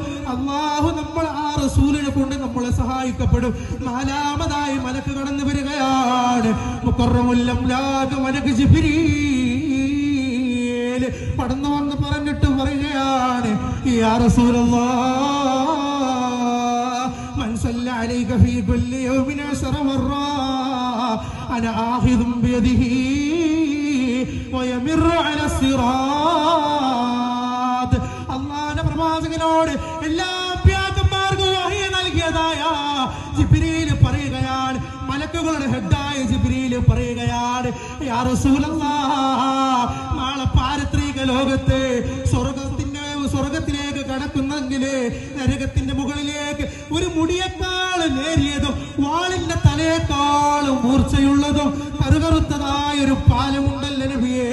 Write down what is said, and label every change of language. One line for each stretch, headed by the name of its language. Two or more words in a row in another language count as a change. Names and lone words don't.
Malayalam: അല്ലാഹു നമ്മൾ ആ റസൂലിനെ കൊണ്ട് നമ്മളെ സഹായിക്കപ്പെടും. നാലാമതായി മലക്ക് കടന്നു വരികയാണ്. മുഖറമുൽ അംലാഖ് മലക്ക് ജിബ്രീൽ കടന്നു വന്ന് പറഞ്ഞിട്ട് പറയുകയാണ്
Arabic: يا رسول الله من صلى عليك في كل يوم 10 مرات أنا آخذ بيده ويمر على الصراط.
Malayalam: അല്ലാഹുവിന്റെ പ്രവാചകനോട് എല്ലാ അമ്പിയാക്കന്മാർക്കും വഹി നൽകിയതായ ജിബ്രീൽ പറയുകയാണ്, മലക്കുകളുടെ ഹെഡായ ജിബ്രീൽ പറയുകയാണ്
Arabic: يا رسول الله
Malayalam: നാളെ പാരത്രിക ലോകത്ത് സ്വർഗത്തിലേക്ക് കടക്കുന്നെങ്കിൽ നരകത്തിന്റെ മുകളിലേക്ക് ഒരു മുടിയേക്കാൾ നേരിയതും വാളിന്റെ തലയേക്കാളും മൂർച്ചയുള്ളതും കറുകറുത്തതായ ഒരു പാലമുണ്ടല്ലോ നബിയേ.